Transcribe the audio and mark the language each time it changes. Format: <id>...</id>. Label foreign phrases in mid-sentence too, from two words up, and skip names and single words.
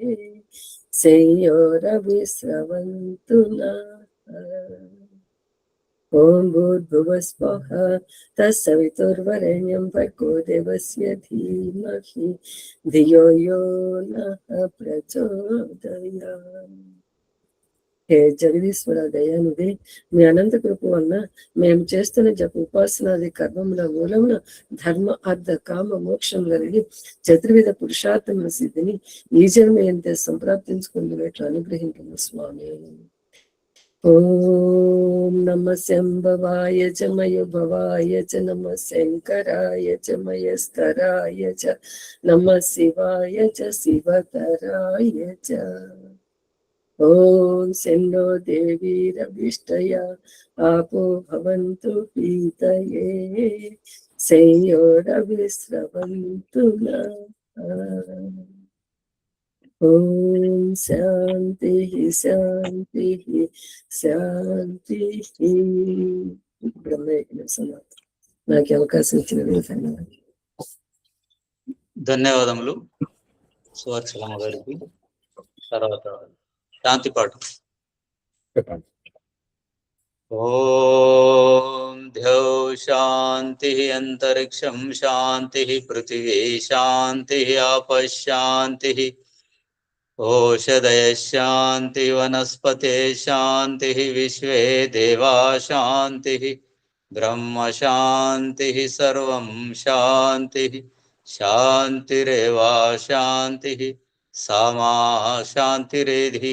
<sa>संयोरविस्रवन्तु नः ॐ भूर्भुवस्वः तत्सवितुर्वरेण्यं भर्गो देवस्य धीमहि धियो यो नः प्रचोदयात्</sa> <te>హే జగదీశ్వర దయానిధి మీ అనంత కృప వలన మేము చేస్తున్న జప ఉపాసనాది కర్మముల మూలమున ధర్మ అర్థ కామ మోక్షం కలిగి చతుర్విధ పురుషార్థముల సిద్ధిని ఈ జన్మయంతే సంప్రాప్తించుకునేట్లు అనుగ్రహించిన స్వామి.</te> <sa>ఓం నమ శంభవాయ చ మయోభవాయ చ నమ శంకరాయ చ మయస్కరాయ చ నమ శివాయ చ శివతరాయ చ. ఓం సెన్నో దేవీ రవిష్టయా आपो भवन्तु पीतये संयोरविस्रवन्तु नः. ॐ शान्तिः शान्तिः शान्तिः.</sa> <te>బ్రహ్మయజ్ఞం సమాప్తం. నాకు అవకాశం ఇచ్చినందుకు ధన్యవాదాలు. ధన్యవాదములు సువర్చలమ్మ గారికి. తర్వాత శాంతి పాఠం. చెప్పండి.</te> <sa>ఓం ద్యౌ శాంతి అంతరిక్షం శాంతి పృథివీ శాంతి ఆపశాంతి ఓషధయ శాంతి వనస్పతే శాంతి విశ్వే దేవా శాంతి బ్రహ్మ శాంతి సర్వం శాంతి శాంతిరేవా శాంతి సామా శాంతిరేధి.</sa>